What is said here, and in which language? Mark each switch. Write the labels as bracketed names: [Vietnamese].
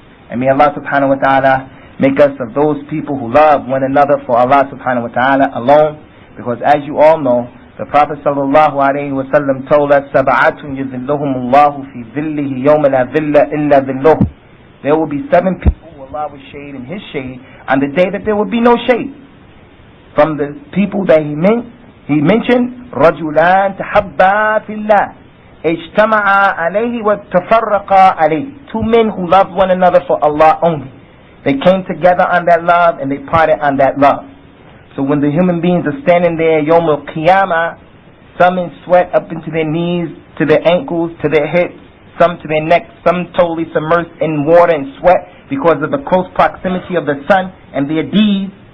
[English] And may Allah subhanahu wa ta'ala make us of those people who love one another for Allah subhanahu wa ta'ala alone. Because as you all know, the Prophet sallallahu alayhi wa sallam told us, [Arabic] سَبَعَةٌ يُذِلُّهُمُ اللَّهُ فِي ظِلِّهِ يَوْمَ لَا ظِلَّ إِلَّا ظِلُّهُ. [English] There will be 7 people who Allah will shade in His shade on the day that there will be no shade. From the people that He mentioned, [Arabic] رَجُلَانْ تَحَبَّا فِي اللَّهِ اجتمعا عليه وتفرقا عليه. [English] 2 men who loved one another for Allah only. They came together on that love and they parted on that love. So when the human beings are standing there, Yawm al-Qiyamah, some in sweat up into their knees, to their ankles, to their hips, some to their necks, some totally submerged in water and sweat because of the close proximity of the sun and their deeds.